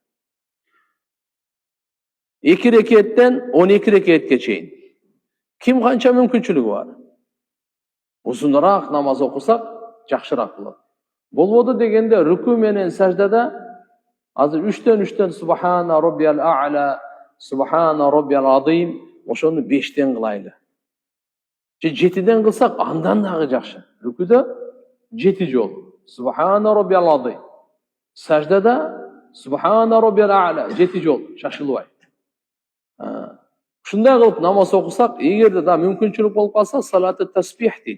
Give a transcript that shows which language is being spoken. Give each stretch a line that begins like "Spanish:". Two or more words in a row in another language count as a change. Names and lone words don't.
Kyrgyz: 2 рекеттен 12 рекетке чейин. Ким канча мүмкүнчүлүгү бар? Узунураак намаз окусак, жакшыраак болот. Болбоду дегенде рүкү менен саждада азыр 3төн
Arabic: سبحان ربي الأعلى، سبحان ربي العظيم,
Kyrgyz: ошону 5тен кылайлы. Же 7ден кылсак андан дагы жакшы. Рүкүдө 7 жолу.
Arabic: سبحان ربي العظيم.
Kyrgyz: Саждада
Arabic: سبحان ربي الأعلى
Kyrgyz: 7 жолу, шашылбай. Ушундай кылып намаз окусак, эгерде да мүмкүнчүлүк болуп калса,
Arabic: صلاة التسبيح
Kyrgyz: дейт.